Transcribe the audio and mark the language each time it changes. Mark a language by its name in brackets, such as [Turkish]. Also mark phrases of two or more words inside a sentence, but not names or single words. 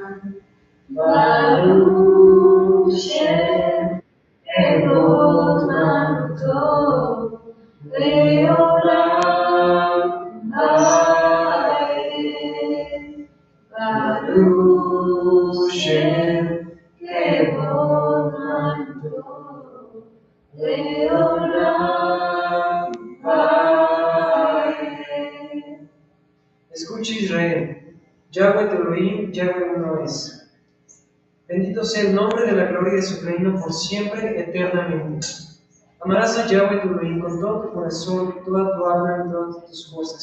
[Hebrew] ברוך שם כבוד מלכותו לעולם ועד. ברוך שם כבוד מלכותו לעולם ועד. [Spanish] Escuche Israel, Yahweh tu Elohim, Yahweh uno es. Bendito sea el nombre de la gloria de su reino por siempre, eternamente. Amarás a Yahweh tu Elohim con todo tu corazón, toda tu alma y todas tus fuerzas.